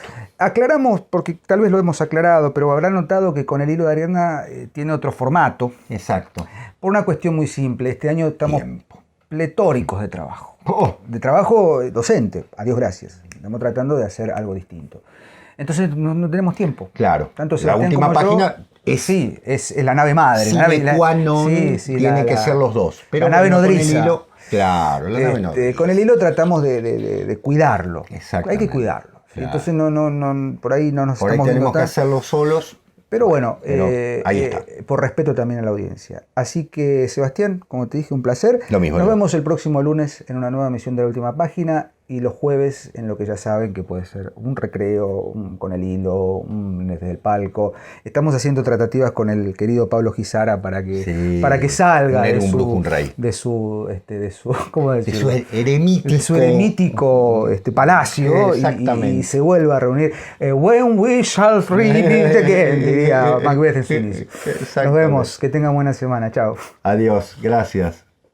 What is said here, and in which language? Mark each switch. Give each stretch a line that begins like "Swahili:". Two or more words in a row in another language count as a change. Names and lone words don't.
Spanish: Aclaramos, porque tal vez lo hemos aclarado, pero habrán notado que con el hilo de Ariadna tiene otro formato. Exacto. Por una cuestión muy simple. Este año estamos Tiempo. pletóricos de trabajo. Oh. De trabajo docente, a Dios gracias. Estamos tratando de hacer algo distinto. Entonces no tenemos tiempo. Claro. Tanto La Sebastián última como yo, página es... Sí, es la nave madre. Sine La nave,
Latin: qua non
Spanish: tienen que ser los dos. Pero la nave bueno, con el nodriza. hilo, claro, la nave nodriza. Con el hilo tratamos de cuidarlo. Exactamente. Hay que cuidarlo. ¿sí? Claro. Entonces por ahí no nos Por ahí estamos tenemos viendo que tan- hacerlo solos. Pero bueno, Pero ahí está. por respeto también a la audiencia. Así que, Sebastián, como te dije, un placer. Lo mismo, Nos yo. vemos el próximo lunes en una nueva emisión de La Última Página y los jueves en lo que ya saben que puede ser un recreo, con el hilo, un desde el palco. Estamos haciendo tratativas con el querido Pablo Gizara para que salga un brujo, un rey. de su ¿cómo De decirlo? su eremítico. De su eremítico palacio Exactamente. y se vuelva a reunir.
English: When we shall meet again,
Spanish: diría Macbeth en su inicio. Nos Exactamente. vemos, que tengan buena semana, chao. Adiós, gracias.